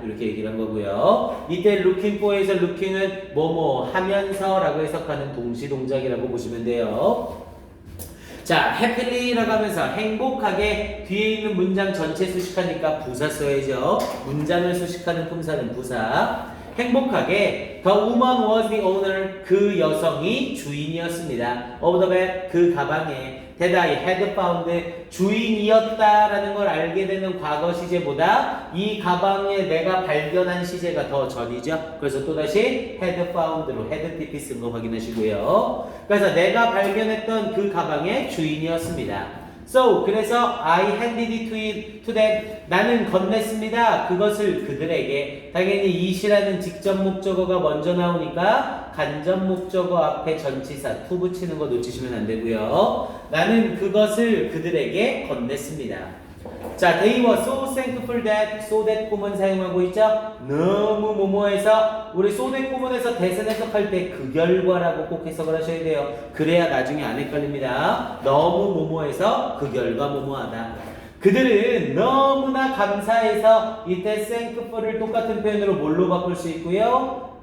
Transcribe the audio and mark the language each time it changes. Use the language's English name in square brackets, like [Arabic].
[Korean] 이렇게 얘기를 한 거고요. 이때 looking for에서 looking은 뭐뭐 하면서 라고 해석하는 동시동작이라고 보시면 돼요. 자, happy라고 하면서 행복하게 뒤에 있는 문장 전체 수식하니까 부사 써야죠. 문장을 수식하는 품사는 부사. 행복하게 [English] The woman was the owner [Korean] 그 여성이 주인이었습니다. [English] Of the bag [Korean] 그 가방에 [English] that I had found [Korean] 주인이었다라는 걸 알게 되는 과거 시제보다 이 가방에 내가 발견한 시제가 더 전이죠. 그래서 또다시 had found로 had pp 쓴 거 확인하시고요. 그래서 내가 발견했던 그 가방의 주인이었습니다. [English] So [Korean] 그래서 [English] I handed it to them [Korean] 나는 건넸습니다. 그것을 그들에게. 당연히 it이라는 직접 목적어가 먼저 나오니까 간접 목적어 앞에 전치사 to 붙이는 거 놓치시면 안 되고요. 나는 그것을 그들에게 건넸습니다. [English] 자, they were so thankful that, so that [Korean] 구문 사용하고 있죠? 너무 뭐뭐해서 우리 so that 구문에서 대선 해석할 때 그 결과라고 꼭 해석을 하셔야 돼요. 그래야 나중에 안 헷갈립니다. 너무 뭐뭐해서 그 결과 뭐뭐하다. 그들은 너무나 감사해서 이때 thankful을 똑같은 표현으로 뭘로 바꿀 수 있고요?